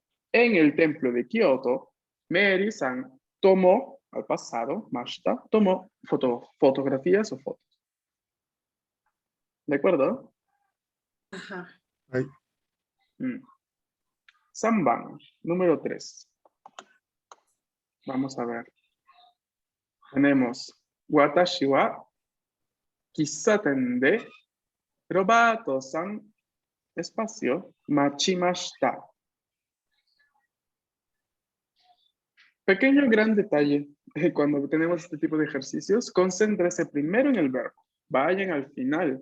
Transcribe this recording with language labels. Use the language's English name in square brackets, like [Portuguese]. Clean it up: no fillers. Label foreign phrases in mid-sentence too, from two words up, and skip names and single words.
[Spanish] En el templo de Kioto, Mary-san tomó, al pasado, Mashita, tomó fotografías o fotos. ¿De acuerdo? Ajá. Ay, Samban, número 3. Vamos a ver. Tenemos [Japanese] 私は喫茶店でロバートさん, espacio, machimashita. [Spanish] Pequeño gran detalle, cuando tenemos este tipo de ejercicios, concéntrese primero en el verbo. Vayan al final.